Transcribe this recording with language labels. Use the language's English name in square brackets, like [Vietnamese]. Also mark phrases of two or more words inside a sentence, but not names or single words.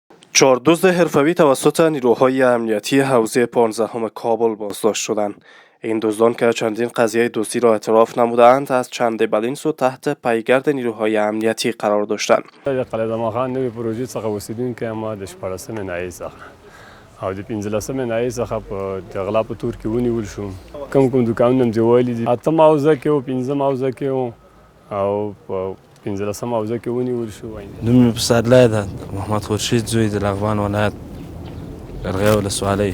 [Persian] 4 دزد حرفه‌ای توسط نیروهای امنیتی حوزه 15 کابل بازداشت شدند. این دزدان که چندین قضیه دزدی را اعتراف نمودند از چند بلین سو تحت پیگرد نیروهای امنیتی قرار داشتند. [Pashto] قلعه زماخان نوې پروژې څخه اوسیدونکي ما د 14مې ناحیې څخه او د 15مې ناحیې څخه په د غلا په تور کې ونیول شو. کوم دوکانونه مې ځولي دي، 8 حوزه کې او 15 حوزه کې او په 15 حوزه کې ونیول شو. نوم مې پسرلی ده، محمد خورشید زوی د لغمان ولایت قرغې ولسوالۍ.